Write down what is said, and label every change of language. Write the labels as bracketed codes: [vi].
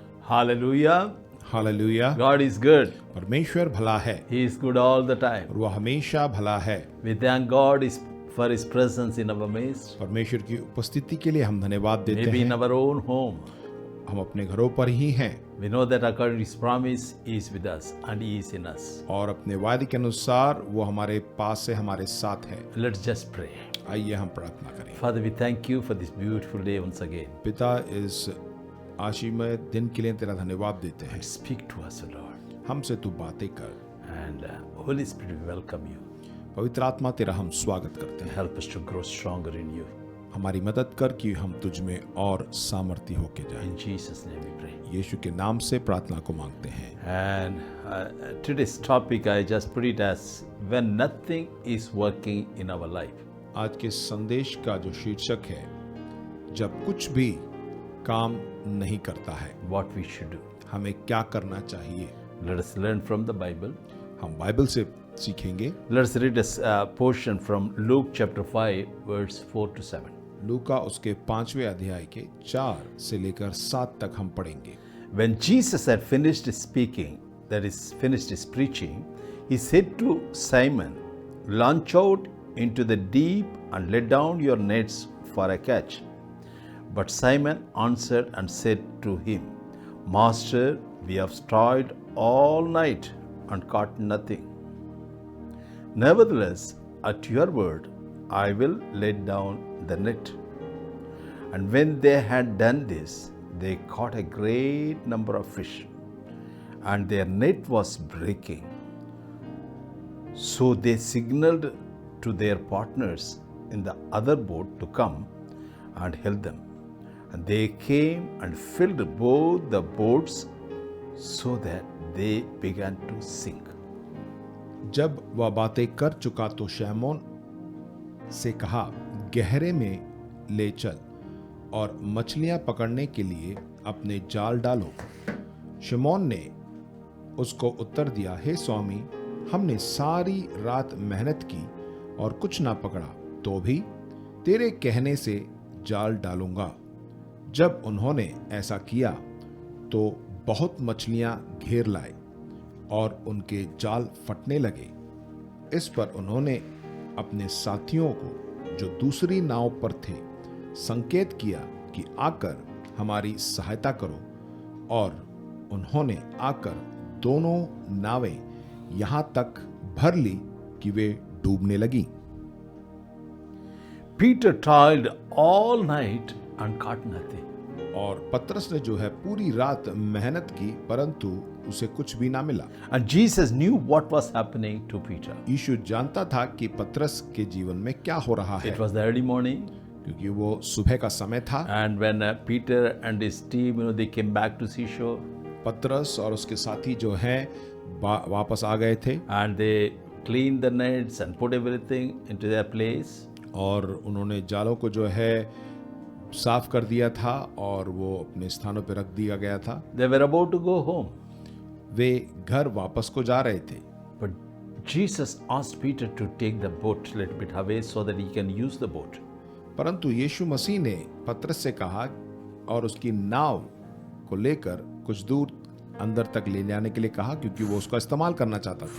[en] Hallelujah. [hi] Hallelujah. [en] God is good. [hi] परमेश्वर भला है [en] He is good all the time. [hi] और वह हमेशा भला है। [en] We thank God for His presence in our midst. [hi] परमेश्वर की उपस्थिति के लिए हम धन्यवाद देते [en] Maybe in [hi] हैं। [en] our own home. [hi] हम अपने घरों पर ही हैं [en] We know that according to His promise, He is with us and He is in us. [hi] और अपने वायदे के अनुसार वो हमारे पास से हमारे साथ है। [en] Let's just pray. [hi] आइए हम प्रार्थना करें। [en] Father, we thank you for this beautiful day once again. [hi] पिता, इस आशीमय दिन के लिए तेरा धन्यवाद देते हैं। [en] And speak to us, O Lord. [hi] हमसे तू बातें कर। [en] And Holy Spirit, we welcome you. [hi] पवित्र आत्मा, तेरा हम स्वागत करते हैं। [en] Help us to grow stronger in you. [hi] हमारी मदद कर कि हम तुझ में और सामर्थ्य होके जाएं। [en] In Jesus' name we pray. [hi] यीशु के नाम से प्रार्थना को मांगते हैं। [en] And today's topic, I just put it as when nothing is working in our life. [hi] आज के संदेश का जो शीर्षक है, जब कुछ भी काम नहीं करता है, [en] What we should do. [hi] हमें क्या करना चाहिए। [en] Let us learn from the Bible. [hi] हम बाइबल से सीखेंगे। [en] Let's read a portion from Luke chapter 5, verse 4 to 7. [hi] लूका उसके 5वें अध्याय के 4 से लेकर 7 तक हम पढ़ेंगे। [en] When Jesus had finished speaking, that is, finished his preaching, he said to Simon, launch out into the deep and let down your nets for a catch. But Simon answered and said to him, Master, we have toiled all night and caught nothing. Nevertheless, at your word, I will let down the net. And when they had done this, they caught a great number of fish, and their net was breaking. So they signaled to their partners in the other boat to come and help them. And they came and filled both the boats so that they began to sink. [hi] जब वह बातें कर चुका तो शैमोन से कहा, गहरे में ले चल और मछलियां पकड़ने के लिए अपने जाल डालो। शमौन ने उसको उत्तर दिया, हे स्वामी, हमने सारी रात मेहनत की और कुछ ना पकड़ा, तो भी तेरे कहने से जाल डालूंगा। जब उन्होंने ऐसा किया तो बहुत मछलियां घेर लाए और उनके जाल फटने लगे। इस पर उन्होंने अपने साथियों को जो दूसरी नाव पर थे संकेत किया कि आकर हमारी सहायता करो, और उन्होंने आकर दोनों नावें यहां तक भर ली कि वे डूबने लगी। [en] Peter toiled all night and caught nothing. [hi] और पतरस ने जो है पूरी रात मेहनत की, परंतु उसे कुछ भी ना मिला। [en] And Jesus knew what was happening to Peter. [hi] यीशु जानता था कि पतरस के जीवन में क्या हो रहा है, [en] It was the early morning, [hi] क्योंकि वो सुबह का समय था। [en] and when Peter and his team, they came back to seashore, [hi] पतरस और उसके साथी जो हैं वापस आ गए थे [en] and they cleaned the nets and put everything into their place. [hi] और उन्होंने जालों को जो है साफ कर दिया था और वो अपने स्थानों पर रख दिया गया था। [en] They were about to go home, [hi] वे घर वापस को जा रहे थे, [en] but Jesus asked Peter to take the boat a little bit away so that he can use the boat. [hi] परंतु यीशु मसीह ने पतरस से कहा और उसकी नाव को लेकर कुछ दूर अंदर तक ले जाने के लिए कहा, क्योंकि वो उसका इस्तेमाल करना चाहता था।